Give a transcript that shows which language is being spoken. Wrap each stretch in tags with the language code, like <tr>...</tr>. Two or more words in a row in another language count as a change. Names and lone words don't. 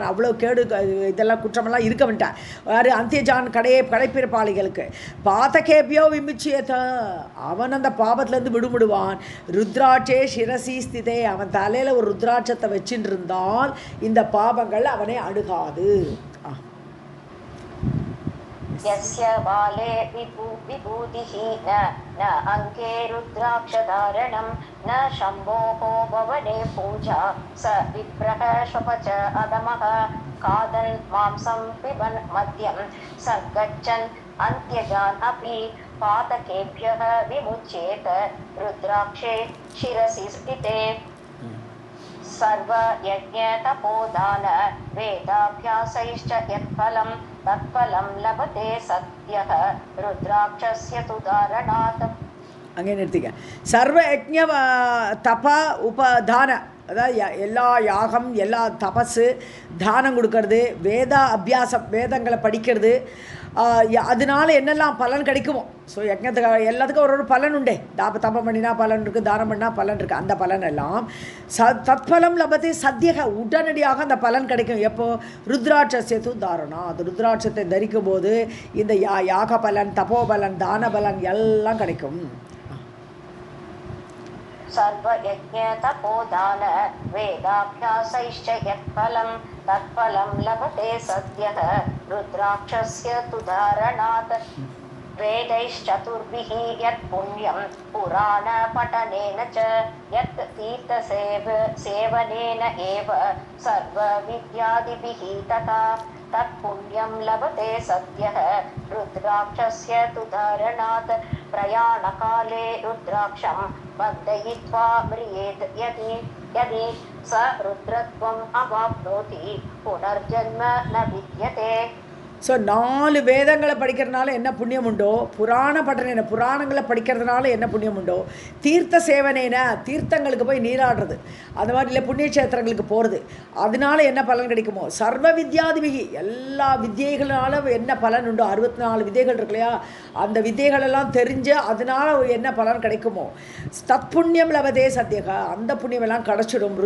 <ta>அவ்வளோ கேடு இதெல்லாம் குற்றமெல்லாம் இருக்க வேண்டான். வேறு அந்தியஜான் கடைப்பிறப்பாளிகளுக்கு.</ta> <sa>पातकेभ्यः विमुच्यते,</sa> <ta>அவன் அந்த பாபத்துலேருந்து விடுபடுவான்.</ta> <sa>रुद्राक्षे शिरसि स्थिते,</sa> <ta>அவன் தலையில் ஒரு ருத்ராட்சத்தை வச்சுட்டு இருந்தால் இந்த பாபங்கள் அவனை அணுகாது.</ta> <sa>यस्य बाले विभूतिः न अङ्के रुद्राक्षधारणं न शम्भोः भवने पूजा स विप्रः श्वपच अधमः खादन् मांसं पिबन् मद्यं सङ्गच्छन् अन्त्यजान् अपि पातकेभ्यः विमुच्येत रुद्राक्षे शिरसि स्थिते सर्वयज्ञतपोदान वेदाभ्यासैश्च यत्फलं तत्फलं लभते सद्यः रुद्राक्षस्य तु धारणात्.</sa> <ta>அங்கே நிறுத்திக்க.</ta> <sa>सर्व यज्ञ तप उपदान,</sa> <ta>அதாவது எல்லா யாகம், எல்லா தபஸு, தானம் கொடுக்கறது, வேத அபியாசம், வேதங்களை படிக்கிறது, அதனால என்னெல்லாம் பலன் கிடைக்குமோ. ஸோ யஜ்ஞத்துக்கு எல்லாத்துக்கும் ஒரு பலன் உண்டே. தபம் பண்ணினா பலன் இருக்குது, தானம் பண்ணால் பலன் இருக்குது. அந்த பலன் எல்லாம்</ta> <sa>तत्फलं लभते सद्यः,</sa> <ta>உடனடியாக அந்த பலன் கிடைக்கும். எப்போது?</ta> <sa>रुद्राक्षस्य तु धारणात्,</sa> <ta>அது ருத்ராட்சத்தை தரிக்கும் போது இந்த யாக பலன், தபோபலன், தான பலன் எல்லாம் கிடைக்கும்.</ta> <sa>सर्वयज्ञतपोदान वेदाभ्यासैश्च यत्फलं तत्फलं लभते सद्यः रुद्राक्षस्य तु धारणात्. वेदैश्चतुर्भिः यत् पुण्यं पुराणपठनेन च यत् तीर्थसेवनेन एव सर्वविद्यादिभिः तथा तत्पुण्यं लभते सद्यः रुद्राक्षस्य तु धारणात्. प्रयाणकाले रुद्राक्षं बन्धयित्वा म्रियेत् यदि स रुद्रत्वम् अवाप्नोति पुनर्जन्म न विद्यते.</sa> <ta>ஸோ 4 வேதங்களை படிக்கிறதுனால என்ன புண்ணியம் உண்டோ, புராணங்களை படிக்கிறதுனால என்ன புண்ணியம் உண்டோ,</ta> <sa>तीर्थ सेवनेन,</sa> <ta>தீர்த்தங்களுக்கு போய் நீராடுறது, அந்த மாதிரி இல்லை புண்ணிய கஷேத்திரங்களுக்கு போகிறது, அதனால என்ன பலன் கிடைக்குமோ,</ta> <sa>सर्व विद्यादिभिः,</sa> <ta>எல்லா வித்தியைகளால் என்ன பலன் உண்டோ, 64 வித்தியைகள் இருக்கு இல்லையா, அந்த வித்தியைகளெல்லாம் தெரிஞ்சு அதனால என்ன பலன் கிடைக்குமோ,</ta> <sa>तत् पुण्यं लभते सद्यः,</sa> <ta>அந்த புண்ணியமெல்லாம் கிடச்சிடும்.</ta>